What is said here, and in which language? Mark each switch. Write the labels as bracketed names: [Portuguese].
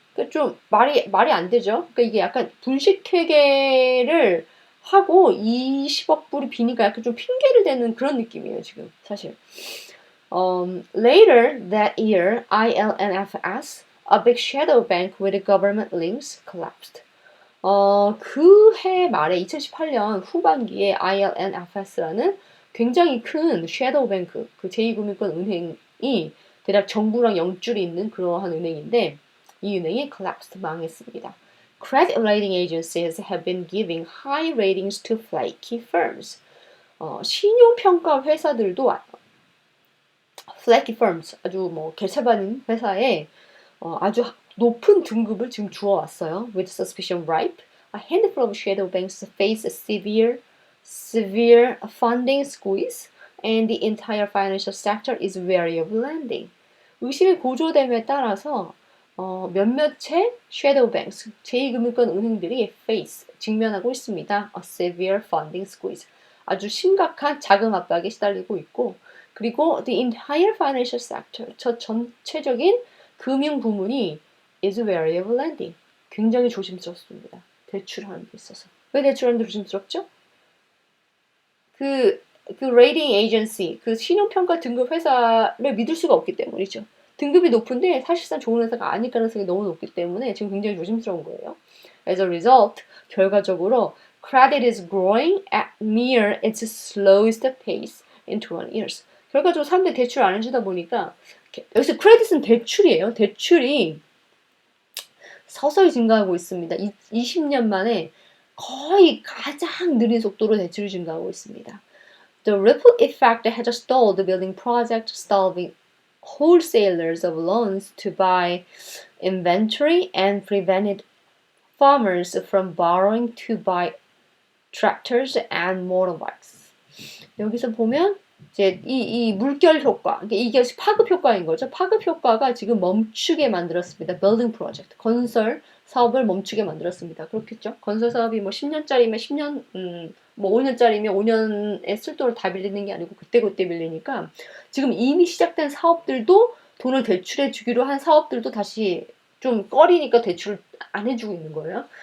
[Korean] 좀 말이 안 되죠. 그러니까 이게 약간 분식회계를 하고 20억 불이 비니까 약간 좀 핑계를 대는 그런 느낌이에요, 지금 사실. [English] Later that year, ILNFS, a big shadow bank with government links, collapsed. [Korean] 그 해 말에 2018년 후반기에 ILNFS라는 굉장히 큰 섀도우 뱅크, 그 제2금융권 은행이 대략 정부랑 영줄이 있는 그러한 은행인데 이 은행이 collapsed, 망했습니다. [English] Credit rating agencies have been giving high ratings to flaky firms. [Korean] 신용평가 회사들도 flaky firms, 아주 뭐 개차반인 회사에 아주 높은 등급을 지금 주어왔어요. [English] With suspicion ripe, a handful of shadow banks face a severe funding squeeze, and the entire financial sector is wary of lending. [Korean] 의심이 고조됨에 따라서 몇몇의 shadow banks, 제2금융권 은행들이 직면하고 있습니다. [English] A severe funding squeeze. [Korean] 아주 심각한 자금 압박에 시달리고 있고, 그리고 [English] the entire financial sector, [Korean] 저 전체적인 금융 부문이 [English] is wary of lending. [Korean] 굉장히 조심스럽습니다. 대출하는 데 있어서. 왜 대출하는 데 조심스럽죠? 그 레이팅 에이전시, 그 신용평가 등급 회사를 믿을 수가 없기 때문이죠. 등급이 높은데 사실상 좋은 회사가 아닐 가능성이 너무 높기 때문에 지금 굉장히 조심스러운 거예요. [English] As a result, [Korean] 결과적으로 [English] credit is growing at near its slowest pace in 20 years. [Korean] 결과적으로 사람들이 대출 안 해주다 보니까 여기서 크레딧은 대출이에요. 대출이 서서히 증가하고 있습니다. 20년 만에 거의 가장 느린 속도로 대출이 증가하고 있습니다. [English] The ripple effect has stalled the building project, starving wholesalers of loans to buy inventory and prevented farmers from borrowing to buy tractors and motorbikes. [Korean] 여기서 보면 이제 이 물결 효과, 이게 파급 효과인 거죠. 파급 효과가 지금 멈추게 만들었습니다. [English] Building project, [Korean] 건설 사업을 멈추게 만들었습니다. 그렇겠죠? 건설 사업이 뭐 10년짜리면 10년, 뭐 5년짜리면 5년의 쓸돈을 다 빌리는 게 아니고 그때그때 빌리니까 지금 이미 시작된 사업들도 돈을 대출해 주기로 한 사업들도 다시 좀 꺼리니까 대출을 안 해주고 있는 거예요.